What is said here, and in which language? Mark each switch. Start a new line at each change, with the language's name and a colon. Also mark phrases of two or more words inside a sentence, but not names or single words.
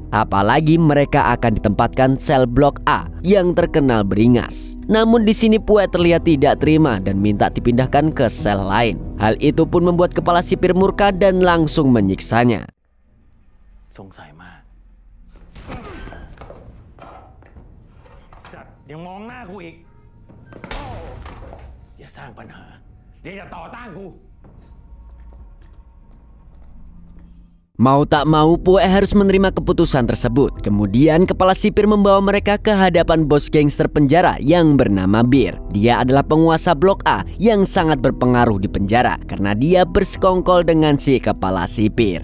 Indonesian: Apalagi mereka akan ditempatkan sel blok A yang terkenal beringas. Namun di sini Pue terlihat tidak terima dan minta dipindahkan ke sel lain. Hal itu pun membuat kepala sipir murka dan langsung menyiksanya.
Thai: Yang mong hน้ากูอีกอย่าสร้างปัญหาเดี๋ยวอย่าต่อต้านกู
Indonesian: Mau tak mau, Pue harus menerima keputusan tersebut. Kemudian kepala sipir membawa mereka ke hadapan bos gangster penjara yang bernama Bir. Dia adalah penguasa blok A yang sangat berpengaruh di penjara karena dia bersekongkol dengan si kepala sipir.